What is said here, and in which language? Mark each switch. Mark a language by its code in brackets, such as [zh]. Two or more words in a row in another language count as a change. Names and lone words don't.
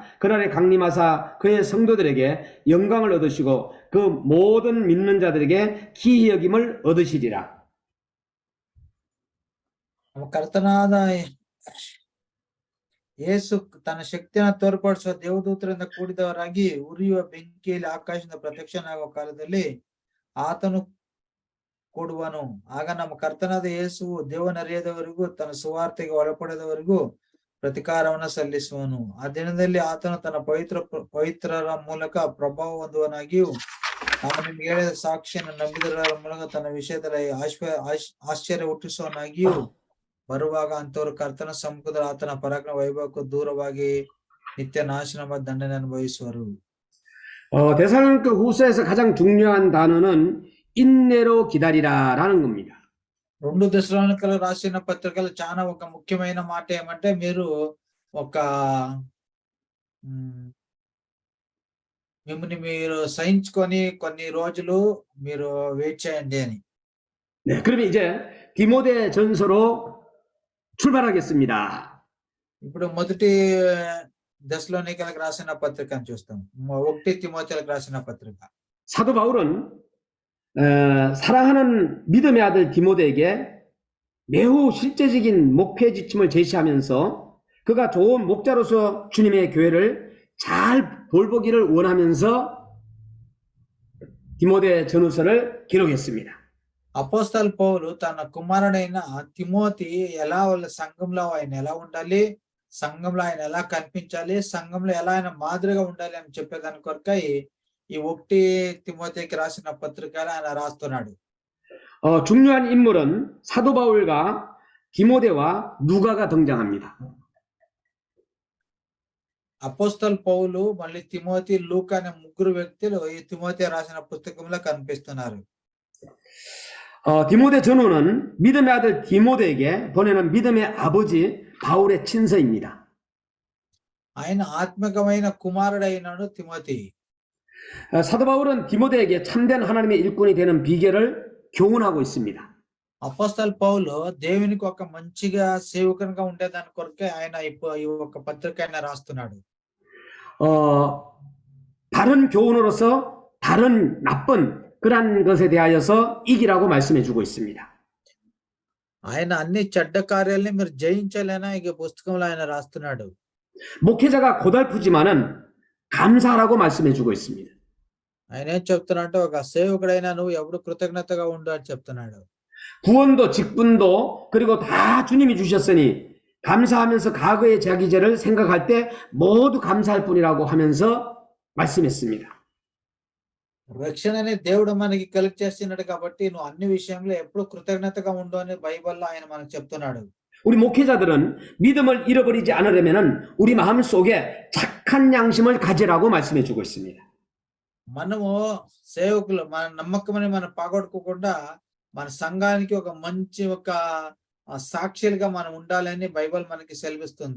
[ko] 그날에 강림하사 그의 성도들에게 영광을 얻으시고 그 모든 믿는 자들에게 기이 여김을 얻으시리라. [kn] ಕರ್ತನಾದ ಯೇಸು ತನ್ನ ಶಕ್ತಿಯನ್ನು ತೋರ್ಪಡಿಸುವ ದೇವದೂತರಿಂದ ಕೂಡಿದವರಾಗಿ ಉರಿಯುವ ಬೆಂಕಿಯಲ್ಲಿ ಆಕಾಶದಿಂದ ಪ್ರತ್ಯಕ್ಷನಾಗುವ ಕಾಲದಲ್ಲಿ ಆತನು ಕೊಡುವನು. ಆಗ ನಮ್ಮ ಕರ್ತನಾದ ಯೇಸುವು ದೇವನರಿಯದವರಿಗೂ ತನ್ನ ಸುವಾರ್ತೆಗೆ ಒಳಪಡೆದವರಿಗೂ ಪ್ರತಿಕಾರವನ್ನು ಸಲ್ಲಿಸುವನು. ಆ ದಿನದಲ್ಲಿ ಆತನು ತನ್ನ ಪವಿತ್ರರ ಮೂಲಕ ಪ್ರಭಾವ ಹೊಂದುವನಾಗಿಯೂ ನಾವು ನಿಮ್ಗೆ ಹೇಳಿದ ಸಾಕ್ಷಿಯನ್ನು ನಂಬಿದವರ ಮೂಲಕ ತನ್ನ ವಿಷಯದಲ್ಲಿ ಆಶ್ಚರ್ಯ ಹುಟ್ಟಿಸುವನಾಗಿಯೂ ಬರುವಾಗ ಅಂತವರು ಕರ್ತನ ಸಮ್ಮುಖದಲ್ಲಿ ಆತನ ಪರಾಕ್ರಮ ವೈಭವಕ್ಕೂ ದೂರವಾಗಿ ನಿತ್ಯ ನಾಶನ ಮತ್ತು ದಂಡನೆ ಅನುಭವಿಸುವರು. [ko] 데살로니가 후서에서 가장 중요한 단어는 인내로 기다리라라는 겁니다. [te] 2 దెసలోనికల రాసిన పత్రికలో చాలా ఒక ముఖ్యమైన మాట ఏమంటే మీరు ఒక మిమ్మల్ని మీరు సహించుకొని కొన్ని రోజులు మీరు వెయిట్ చేయండి అని. [ko] 네, 그러면 이제 디모데 전서로 출발하겠습니다. [te] ఇప్పుడు మొదటి దెసలోనికలకు రాసిన పత్రికను చూస్తాం. 1 తిమోతిలకు రాసిన పత్రిక. [ko] 사도 바울은 사랑하는 믿음의 아들 디모데에게 매우 실제적인 목회 지침을 제시하면서 그가 좋은 목자로서 주님의 교회를 잘 돌보기를 원하면서 디모데 전후서를 기록했습니다. [te] అపోస్తలు పౌలు తన కుమారుడైన తిమోతి ఎలా వాళ్ళ సంఘంలో ఆయన ఎలా ఉండాలి, సంఘంలో ఆయన ఎలా కనిపించాలి, సంఘంలో ఎలా ఆయన మాదిరిగా ఉండాలి అని చెప్పేదాని కొరకై ఈ 1 తిమోతికి రాసిన పత్రికలో ఆయన రాస్తున్నాడు. [ko] 중요한 인물은 사도 바울과 디모데와 누가가 등장합니다. [te] అపోస్తలు పౌలు మళ్ళీ తిమోతి, లూకా అనే ముగ్గురు వ్యక్తులు ఈ తిమోతి రాసిన పుస్తకంలో కనిపిస్తున్నారు. [ko] 디모데 전후는 믿음의 아들 디모데에게 보내는 믿음의 아버지 바울의 친서입니다. [te] ఆయన ఆత్మికమైన కుమారుడైనాడు తిమోతి. [ko] 사도 바울은 디모데에게 참된 하나님의 일꾼이 되는 비결을 교훈하고 있습니다. [te] అపోస్తలు పౌలు దేవునికి ఒక మంచిగా సేవకునిగా ఉండేదాని కొరకే ఆయన ఈ ఒక పత్రిక ఆయన రాస్తున్నాడు. [ko] 바른 교훈으로서 다른 나쁜 그러한 것에 대하여서 이기라고 말씀해 주고 있습니다. [te] ఆయన అన్ని చెడ్డ కార్యాలని మీరు జయించాలని ఈ పుస్తకంలో ఆయన రాస్తున్నాడు. [ko] 목회자가 고달프지만은 감사하라고 말씀해 주고 있습니다. [te] ఆయన ఏం చెప్తున్నాడంటే ఒక సేవకుడైనా నువ్వు ఎప్పుడు కృతజ్ఞతగా ఉండు అని చెప్తున్నాడు. [ko] 구원도 직분도 그리고 다 주님이 주셨으니 감사하면서 과거의 자기 죄를 생각할 때 모두 감사할 뿐이라고 하면서 말씀했습니다. [te] రక్షణని దేవుడు మనకి కలెక్ట్ చేస్తున్నాడు కాబట్టి నువ్వు అన్ని విషయంలో ఎప్పుడు కృతజ్ఞతగా ఉండు అని బైబిల్లో ఆయన మనకు చెప్తున్నాడు. [ko] 우리 목회자들은 믿음을 잃어버리지 않으려면은 우리 마음 속에 착한 양심을 가지라고 말씀해 주고 있습니다. [te] మనము సేవకులు మన నమ్మకమని మనం పాగొట్టుకోకుండా మన సంఘానికి ఒక మంచి ఒక సాక్షులుగా మనం ఉండాలని బైబిల్ మనకి సెలవిస్తుంది.